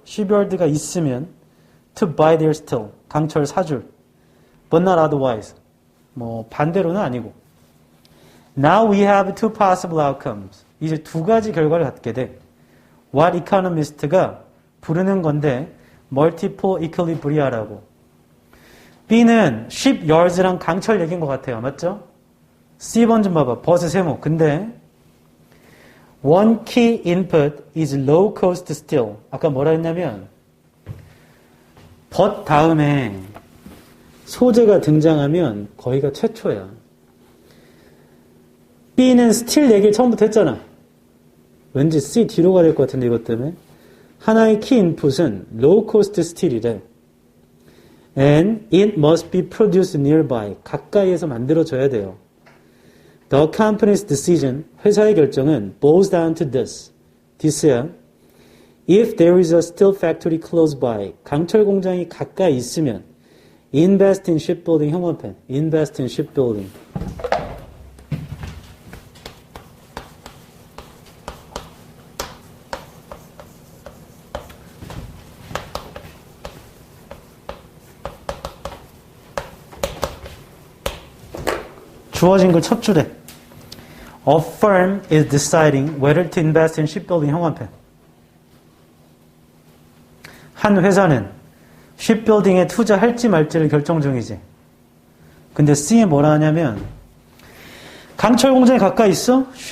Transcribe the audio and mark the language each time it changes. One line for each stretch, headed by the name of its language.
English: shipyard가
Korean: 있으면
English: to buy their steel.
Korean: 강철 사줄.
English: But not otherwise.
Korean: 뭐 반대로는 아니고.
English: Now we have two possible outcomes.
Korean: 이제 두 가지 결과를 갖게 돼.
English: What economist
Korean: 가 부르는 건데 multiple equilibria라고. B는 shipyards랑 강철 얘기인 것 같아요. 맞죠? C번 좀 봐봐. 버스 세모. 근데
English: one key input is low cost steel.
Korean: 아까 뭐라 했냐면 but 다음에 소재가 등장하면 거기가 최초야. B는 스틸 얘기를 처음부터 했잖아. 왠지 C 뒤로 가야 될 것 같은데 이것 때문에. 하나의 키 인풋은 low cost steel이래.
English: And it must be produced nearby.
Korean: 가까이에서 만들어져야 돼요.
English: The company's decision,
Korean: 회사의 결정은
English: boils down to this. this야. If there is a steel factory close by,
Korean: 강철 공장이 가까이 있으면
English: invest in shipbuilding.
Korean: 형광펜.
English: invest in shipbuilding.
Korean: 주어진 글 첫 줄에
English: A firm is deciding whether to invest in shipbuilding.
Korean: 형광펜. 한 회사는 shipbuilding에 투자할지 말지를 결정 중이지. 근데 C에 뭐라 하냐면 강철 공장에 가까이 있어?